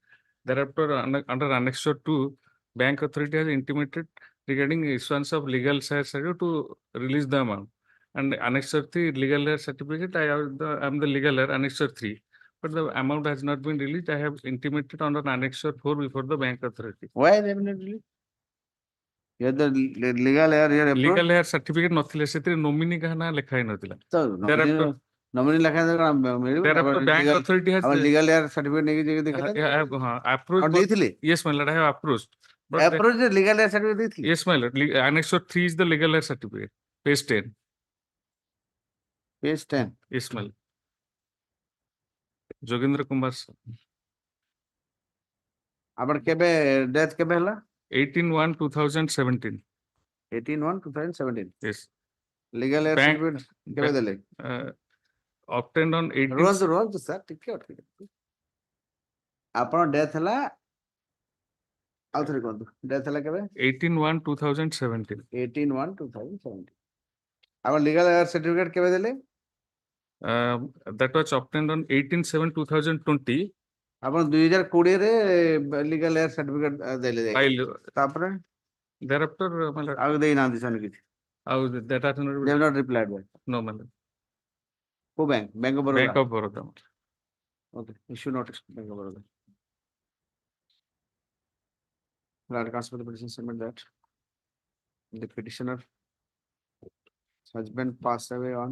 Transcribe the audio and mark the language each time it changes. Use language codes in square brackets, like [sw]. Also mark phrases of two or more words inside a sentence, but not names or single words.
[en] Thereafter, under Annexure 2, bank authority has intimated regarding issuance of legal share certificate to release the amount. And Annexure 3 legal heir certificate, I am the legal heir, Annexure 3. But the amount has not been released. I have intimated under Annexure 4 before the bank authority. Why they have not released? You are the legal heir here approved. Legal heir certificate [or] ନଥିଲେ ସେଥିରେ nominee କାହା ନାଁ ଲେଖା ହେଇନଥିଲା। [en] So Thereafter- [or] nominee ଲେଖା ମିଳିବ। [en] Thereafter bank authority has legal heir certificate [or] ନେଇକି ଦେଖେଇଲେ [en] approved. [or] ଦେଇଥିଲେ? [en] Yes, my lord, I have approved. But Approved legal heir certificate [or] ଦେଇଥିଲେ? [en] yes, my lord, Annexure 3 is the legal heir certificate. Page 10. Page 10. Yes, my lord. Jogendra Kumar sir. [or] ଆପଣ କେବେ ଡେଥ୍ କେବେ ହେଲା? [en] 18/1/2017. 18/1/2017. Yes. legal heir Bank- [or] certificate କେବେ ଦେଲେ? [en] Obtained on 18. [or] ରୁହନ୍ତୁ ସାର୍ ଟିକେ ଅଟକି ଆପଣ ଡେଥ୍ ହେଲା ଆଉ ଥରେ କୁହନ୍ତୁ ଡେଥ୍ ହେଲା କେବେ? [en] 18/1/2017. [or] 18/1/2017. ଆପଣ [en] legal heir certificate [or] କେବେ ଦେଲେ? [en] That was obtained on 18/7/2020. [or] ଆପଣ 2020 ରେ [en] legal heir certificate [or] ଦେଲେ [en] File. [or] ତାପରେ [en] Thereafter, my lord, [or] ଆଉ ଦେଇନାହାନ୍ତି ସେମାନେ କିଛି? [en] that has not They have not replied back. no, my lord. Who bank? Bank of Baroda. Bank of Baroda. Okay, issue notice to Bank of Baroda. Lord, consider the petition submit that the petitioner husband passed away on.